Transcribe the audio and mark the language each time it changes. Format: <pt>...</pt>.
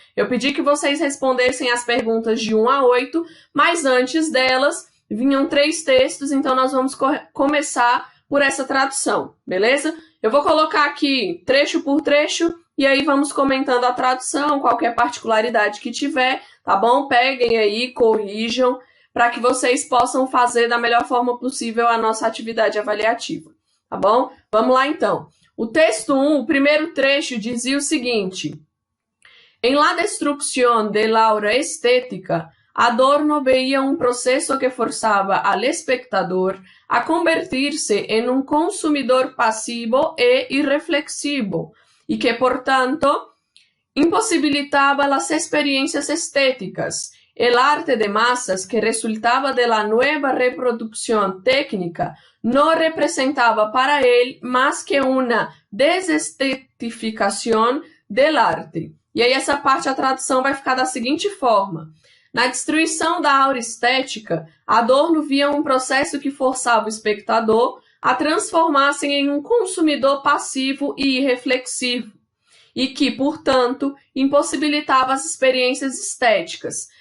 <pt>Eu pedi que vocês respondessem as perguntas de 1 a 8, mas antes delas vinham 3 textos, então nós vamos começar por essa tradução, beleza? Eu vou colocar aqui trecho por trecho e aí vamos comentando a tradução, qualquer particularidade que tiver, tá bom? Peguem aí, corrijam, para que vocês possam fazer da melhor forma possível a nossa atividade avaliativa, tá bom? Vamos lá então. O texto 1, o primeiro trecho, dizia o seguinte:</pt> <es>En la destrucción de la obra estética, Adorno veía un proceso que forzaba al espectador a convertirse en un consumidor pasivo e irreflexivo y que, por tanto, imposibilitaba las experiencias estéticas. El arte de masas que resultaba de la nueva reproducción técnica no representaba para él más que una desestetificación del arte.</es> <pt>E aí essa parte, a tradução vai ficar da seguinte forma: na destruição da aura estética, Adorno via um processo que forçava o espectador a transformar-se em um consumidor passivo e irreflexivo, e que, portanto, impossibilitava as experiências estéticas.</pt>